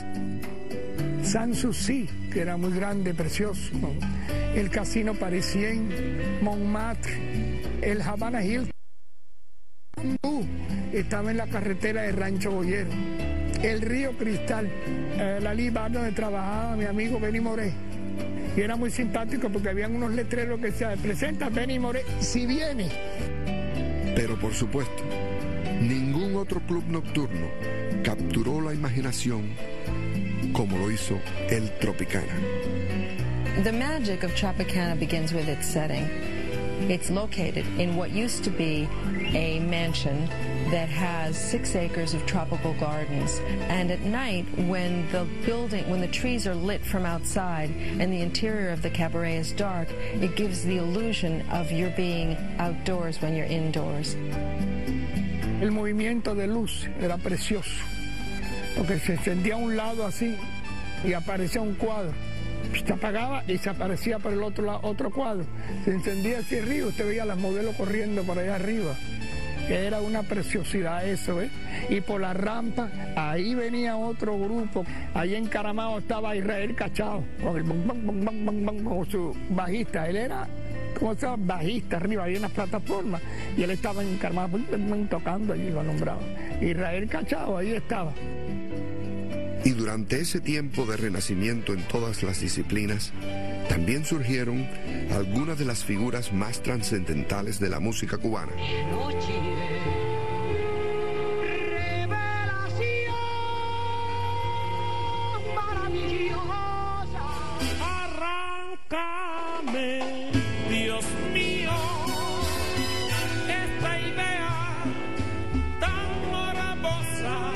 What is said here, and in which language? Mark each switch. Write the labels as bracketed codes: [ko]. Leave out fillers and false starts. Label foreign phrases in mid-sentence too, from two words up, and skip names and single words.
[es] Sanssouci, que era muy grande, precioso, el Casino Parisien, Montmartre, el Havana Hilton, estaba en la carretera de Rancho Boyero, el Río Cristal, la Libar donde trabajaba mi amigo Benny Moré. Y era muy simpático porque habían unos letreros que decían, presenta Benny Moré si viene. Pero por supuesto, ningún otro club nocturno capturó la imaginación como lo hizo el Tropicana. [en] The magic of Tropicana begins with its setting. It's located in what used to be a mansion that has 6 acres of tropical gardens. And at night, when the trees are lit from outside and the interior of the cabaret is dark, it gives the illusion of you're being outdoors when you're indoors. [es] El movimiento de luz era precioso, porque se encendía a un lado así y aparecía un cuadro. Se apagaba y se aparecía por el otro lado otro cuadro. Se encendía hacia arriba, usted veía a las modelos corriendo por allá arriba. Era una preciosidad eso, ¿eh? Y por la rampa, ahí venía otro grupo. Ahí encaramado estaba Israel Cachao, con el bum, bum, bum, bum, bum, bum, con su bajista. Él era, ¿cómo se llama? Bajista, arriba, había unas plataformas. Y él estaba encaramado, bum, bum, bum, tocando allí, lo nombraba. Israel Cachao, ahí estaba. Y durante ese tiempo de renacimiento en todas las disciplinas, también surgieron algunas de las figuras más trascendentales de la música cubana. Arráncame, Dios mío, esta idea tan morbosa.